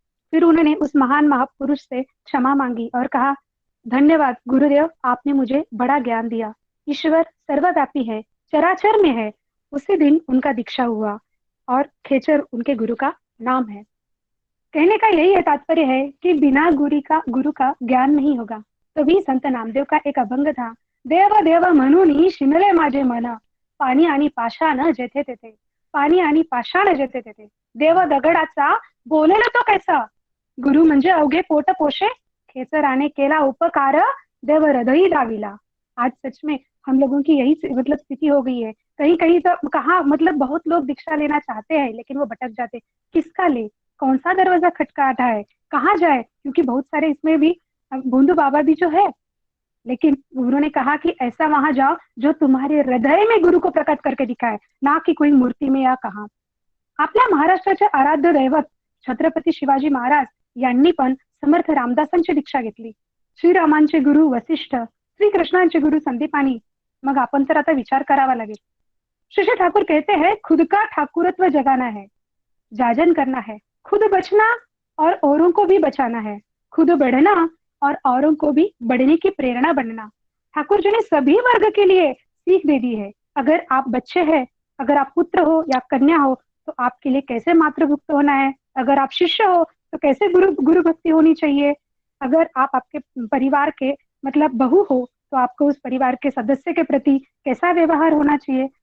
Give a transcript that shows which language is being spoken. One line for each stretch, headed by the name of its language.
Hindi: फिर उन्होंने उस महान महापुरुष से क्षमा मांगी और कहा, धन्यवाद गुरुदेव, आपने मुझे बड़ा ज्ञान दिया, ईश्वर सर्वव्यापी है, चराचर में है। उसी दिन उनका दीक्षा हुआ और खेचर उनके गुरु का नाम है। कहने का यही तात्पर्य है कि बिना गुरु का ज्ञान नहीं होगा। तभी संत नामदेव का एक अभंग था,
Marathi: देव देव म्हणून शिमले माझे मन, पाणी आणि पाषाण जेथे तेथे, पाणी आणि पाषाण जेथे तेथे, देव दगडाचा बोलेला तो कैसा, गुरु म्हणजे अवघे पोट पोषे, खेचराने केला उपकार, देव हृदयी दाविला।
Hindi: आज सच में हम लोगों की यही मतलब स्थिति हो गई है। कहीं कहीं तो कहा मतलब बहुत लोग दीक्षा लेना चाहते हैं लेकिन वो भटक जाते, किसका ले, कौन सा दरवाजा खटखटाता है, कहाँ जाए, क्योंकि बहुत सारे इसमें भी भोंदू बाबा भी जो है, लेकिन उन्होंने कहा कि ऐसा वहां जाओ जो तुम्हारे हृदय में गुरु को प्रकट करके दिखाए, ना कि कोई मूर्ति में या कहा।
Marathi: आपल्या महाराष्ट्राचे आराध्य दैवत छत्रपती शिवाजी महाराज यांनी पण समर्थ रामदासांची दीक्षा घेतली। श्रीरामांचे गुरु वसिष्ठ, श्रीकृष्णांचे गुरु संदीपानी। मग आपण तर आता विचार करावा लागेल।
Hindi: श्री श्री ठाकुर कहते हैं, खुद का ठाकुरत्व जगाना है, जाजन करना है, खुद बचना और औरों को भी बचाना है, खुद बढ़ना और औरों को भी बढ़ने की प्रेरणा बनना। ठाकुर जी ने सभी वर्ग के लिए सीख दे दी है। अगर आप बच्चे हैं, अगर आप पुत्र हो या कन्या हो तो आपके लिए कैसे मातृभक्त होना है, अगर आप शिष्य हो तो कैसे गुरु भक्ति होनी चाहिए, अगर आप आपके परिवार के मतलब बहू हो तो आपको उस परिवार के सदस्य के प्रति कैसा व्यवहार होना चाहिए।